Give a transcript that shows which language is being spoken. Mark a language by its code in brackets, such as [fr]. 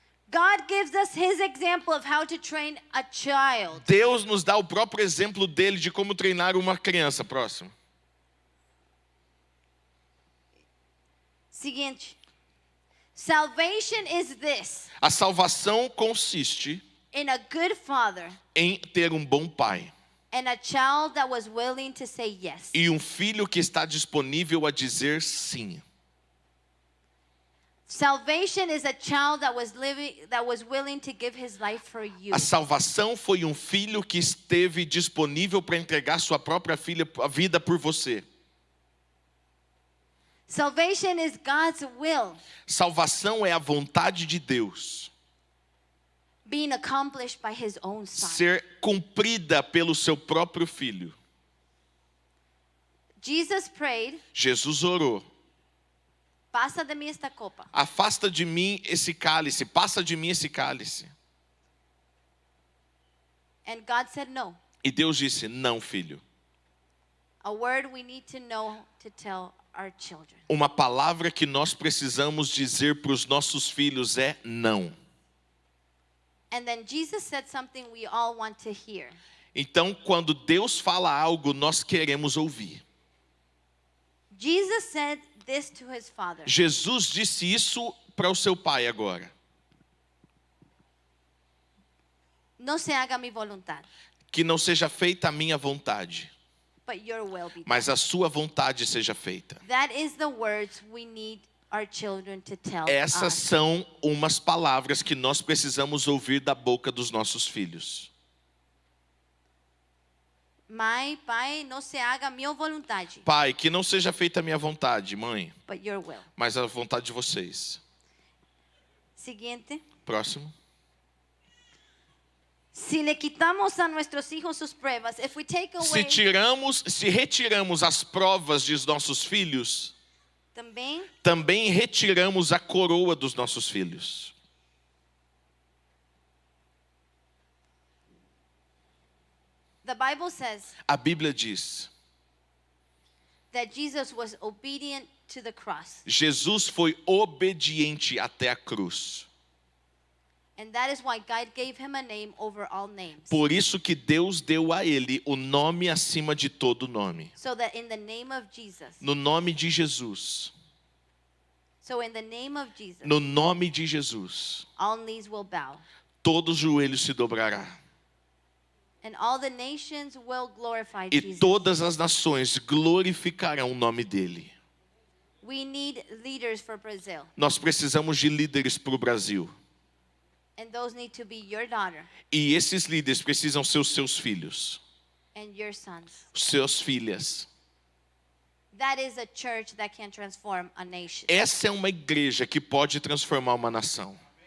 [en] God gives us His example of how to train a child. [pt] Deus nos dá o próprio exemplo dele de como treinar uma criança. Próximo. Seguinte. [en] Salvation is this. [pt] A salvação consiste [en] In a good father [pt] em ter um bom pai [en] and a child that was willing to say yes. [pt] e um filho que está disponível a dizer sim. [en] Salvation is a child that was willing to give his life for you. [pt] A salvação foi um filho que esteve disponível para entregar sua própria vida por você. [en] Salvation is God's will [pt] Salvação é a vontade de Deus [en] being accomplished by His own Son. [pt] ser cumprida pelo seu próprio filho. [en] Jesus prayed, [pt] Jesus orou: [es] pasa de mí esta copa. [pt] afasta de mim esse cálice, passa de mim esse cálice. [en] And God said no. [pt] E Deus disse: não, filho. [en] A word we need to know to tell our children. [pt] Uma palavra que nós precisamos dizer para os nossos filhos é não. [en] And then Jesus said something we all want to hear. [pt] Então, quando Deus fala algo, nós queremos ouvir. [en] Jesus said this to His Father. [pt] Jesus disse isso para o seu pai agora. [es] No se haga mi voluntad, [pt] Que não seja feita a minha vontade, [en] but your will be done. [pt] mas a sua vontade seja feita. [en] That is the words we need our children to tell [pt] Essas [en] us. [pt] são umas palavras que nós precisamos ouvir da boca dos nossos filhos. Mãe, pai, [es] no se haga mi [pt] vontade, Pai, que não seja feita a minha vontade, mãe, [en] but your will. [pt] mas a vontade de vocês. [es] Siguiente. [pt] Próximo. [es] Si le quitamos a nuestros hijos sus pruebas, [en] if we take away [pt] Se retiramos as provas de nossos filhos, também retiramos a coroa dos nossos filhos. [en] the Bible says [pt] A Bíblia diz: [en] that Jesus was obedient to the cross. [pt] Jesus foi obediente até a cruz. [en] And that is why God gave him a name over all names. [pt] Por isso que Deus deu a ele o nome acima de todo nome. [en] So that in the name of Jesus. [pt] No nome de Jesus. [en] So in the name of Jesus. [pt] No nome de Jesus. [en] All knees will bow. [pt] Todo joelho se dobrará. [en] And all the nations will glorify [pt] E [en] Jesus. [pt] todas as nações glorificarão o nome dele. [en] We need leaders for Brazil. [pt] Nós precisamos de líderes para o Brasil. [en] And those need to be your daughter [pt] E esses líderes precisam ser os seus filhos, [en] and your sons. [pt] suas filhas. [en] That is a church that can transform a nation. [pt] Essa é uma igreja que pode transformar uma nação.